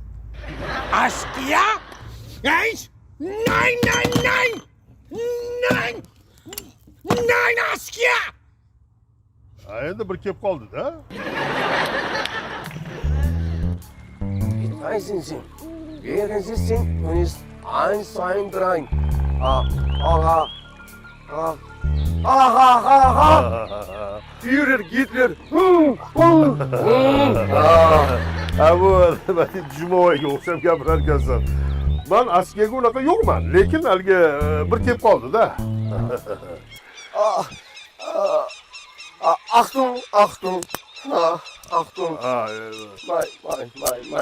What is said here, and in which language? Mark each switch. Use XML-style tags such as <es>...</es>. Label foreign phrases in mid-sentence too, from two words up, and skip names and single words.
<de>Nein, askiya!</de> <uz>Endi bir kelib qoldi-da.</uz> <de>Einsinsin. Werden sitzen uns 1, 2, 3. Führer, Hitler.</de> <uz>Bu Jumovaga o'xshab gapirarkansan. Men askiyaga unaqa yo'qman, lekin haligi bir kelib qoldi-da.</uz> <de>Achtung. May.</de>